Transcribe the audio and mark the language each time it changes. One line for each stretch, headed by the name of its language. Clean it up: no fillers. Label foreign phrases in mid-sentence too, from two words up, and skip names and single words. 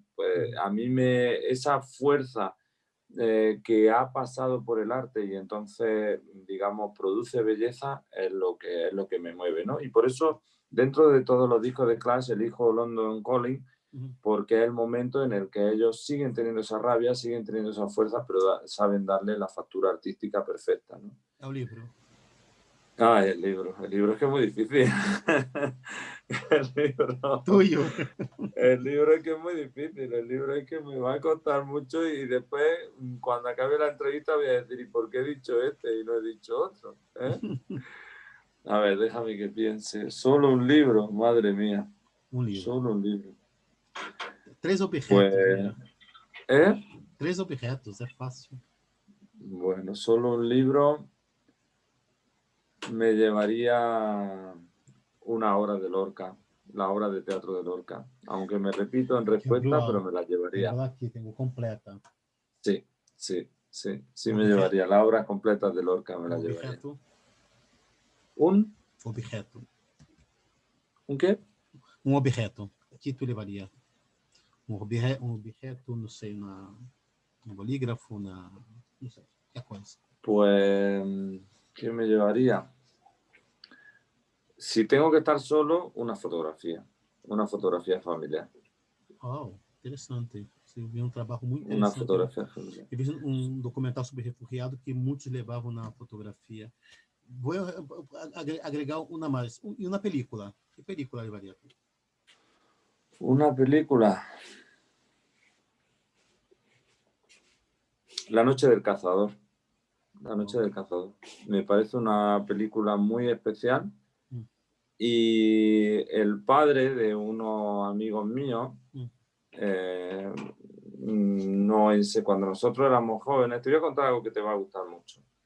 Spanish: Pues a mí esa fuerza que ha pasado por el arte y entonces, digamos, produce belleza es lo que me mueve, ¿no? Y por eso, dentro de todos los discos de Clash, elijo London Calling, porque es el momento en el que ellos siguen teniendo esa rabia, siguen teniendo esa fuerza, pero saben darle la factura artística perfecta, ¿no?
Portuguese: É o livro.
Spanish: Ah, el libro es que es muy difícil. Tuyo. El libro es que es muy difícil, el libro es que me va a costar mucho y después, cuando acabe la entrevista, voy a decir, ¿y por qué he dicho este y no he dicho otro? ¿Eh? A ver, déjame que piense. Solo un libro, madre mía.
Portuguese: Um livro.
Spanish: Solo un libro.
Portuguese: 3 objetos,
Spanish: Pues, mira. ¿eh?
Portuguese: 3 objetos, é fácil.
Spanish: Bueno, solo un libro me llevaría una obra de Lorca, la obra de teatro de Lorca. Aunque me repito en
Portuguese: Aqui, viu?
Spanish: respuesta, pero me la
Portuguese: Tenho
Spanish: llevaría.
Portuguese: ela aqui, tenho completa.
Spanish: Sí, sí, sí, sí
Portuguese: Um
Spanish: me
Portuguese: objeto.
Spanish: llevaría. La obra completa de Lorca me la
Portuguese: Um
Spanish: llevaría.
Portuguese: objeto.
Spanish: ¿Un? Objeto. ¿Un qué?
Portuguese: Um objeto. O que tu levaria? Objeto, não sei, um bolígrafo, não sei, que coisa.
Spanish: Pues, ¿qué me llevaría? Si tengo que estar solo, una fotografía familiar.
Portuguese: Oh, interessante. Você vê um trabalho muito
Spanish: Una
Portuguese: interessante.
Spanish: fotografía familiar.
Portuguese: Eu vi um documental sobre refugiado que muitos levavam na fotografia. Vou agregar uma mais. E uma película. Que película levaria?
Spanish: Una película. La noche del cazador. La noche del cazador. Me parece una película muy especial. Y el padre de unos amigos míos, no sé, cuando nosotros éramos jóvenes, te voy a contar algo que te va a gustar mucho.